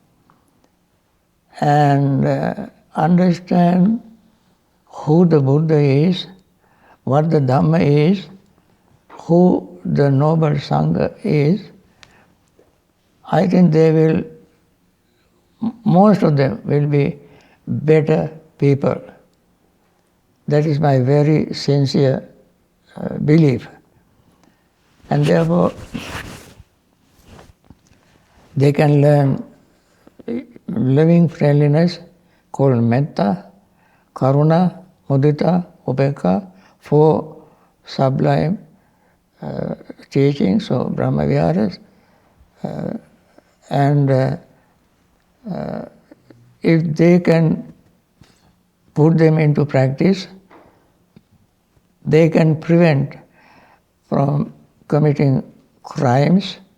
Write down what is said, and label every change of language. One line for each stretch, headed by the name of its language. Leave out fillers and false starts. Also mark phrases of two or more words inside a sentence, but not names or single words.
English: and understand who the Buddha is, what the Dhamma is, who the noble Sangha is, I think most of them will be better people. That is my very sincere belief. And therefore, they can learn living friendliness called
Pali: metta, karuna, mudita, upekkha,
English: 4 sublime teachings of
Pali: Brahma Viharas,
English: and if they can put them into practice, they can prevent from committing crimes,